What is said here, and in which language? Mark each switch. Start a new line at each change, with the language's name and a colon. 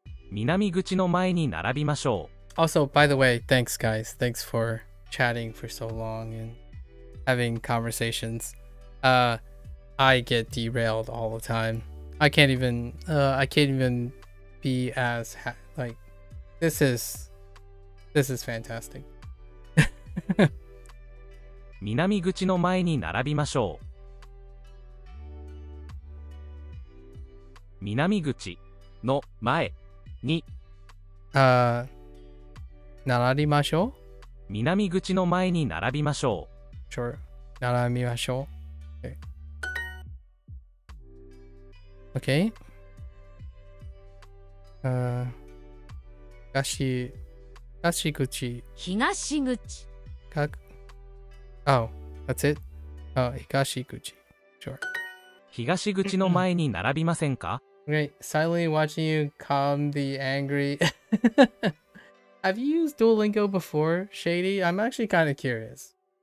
Japanese: 南口の前に並びましょう。
English: Also, by the way, thanks, guys. Thanks for chatting for so long and having conversations. I get derailed all the time. I can't even be as like this is fantastic.
Japanese: 南口の前に並びましょう。南口の前に並びましょう。南口の前に並びましょう。
English: Sure.
Japanese: 並びましょう。
English: Okay. Okay.
Japanese: 東口。東口。
English: Oh, that's it? Oh, 東口。Sure.
Japanese: 東口の前に並びませんか？
English: Great. Silently watching you calm the angry. Have you used Duolingo before, Shady? I'm actually kind of curious.